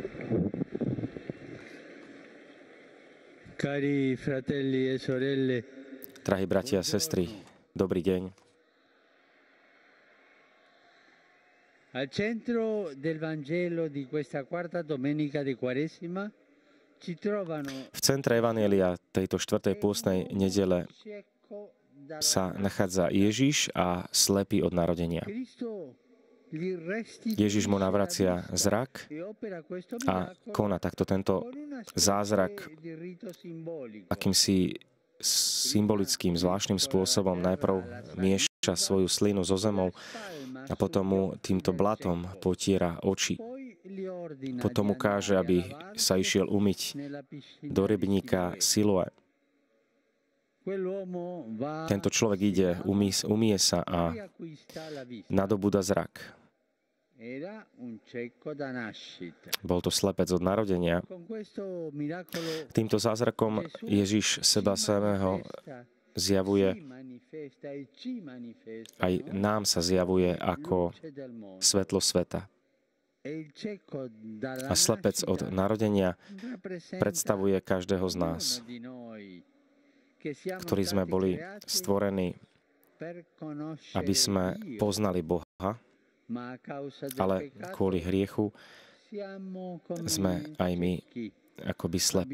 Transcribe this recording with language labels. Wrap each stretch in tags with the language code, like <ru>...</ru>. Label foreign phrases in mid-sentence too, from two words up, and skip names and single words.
<it>Cari fratelli e sorelle,</it> <sk>Drahí bratia a sestry, dobrý deň.</sk> <it>al centro del Vangelo di questa quarta domenica di Quaresima ci trovano</it> <sk>V centre evanjelia tejto štvrtej pôstnej nedele</sk> <it>cieco</it> <sk>sa nachádza Ježiš a slepý od narodenia.</sk> <it>Cristo gli</it> <sk>Ježiš mu</sk> <it>restituisce la</it> <sk>navracia</sk> <it>vista</it> <sk>zrak</sk> <it>e opera questo</it> <sk>a</sk> <it>miracolo</it> <sk>koná takto tento</sk> <it>con una</it> <sk>zázrak</sk> <it>specie di rito simbolico.</it> <sk>akýmsi symbolickým, zvláštnym spôsobom. Najprv mieša svoju slinu so zemou a potom mu týmto blatom potiera oči.</sk> <it>Poi gli ordina</it> <sk>Potom mu</sk> <it>di</it> <sk>káže,</sk> <it>andare</it> <sk>aby</sk> <it>a lavarsi</it> <sk>sa išiel umyť</sk> <it>nella piscina</it> <sk>do</sk> <it>di</it> <sk>rybníka</sk> <it>Siloè.</it> <sk>Siloé.</sk> <it>Quell'uomo va,</it> <sk>Tento človek ide, umie sa a</sk> <it>riacquista la vista.</it> <sk>nadobúda zrak.</sk> <it>Era un cieco da nascita.</it> <sk>Bol to slepec od narodenia.</sk> <it>Con questo miracolo</it> <sk>Týmto zázrakom Ježiš seba samého zjavuje, aj nám sa zjavuje ako svetlo sveta. A slepec od narodenia predstavuje každého z nás, ktorí sme boli stvorení, aby sme poznali Boha, ale kvôli hriechu sme aj my akoby slepí.</sk>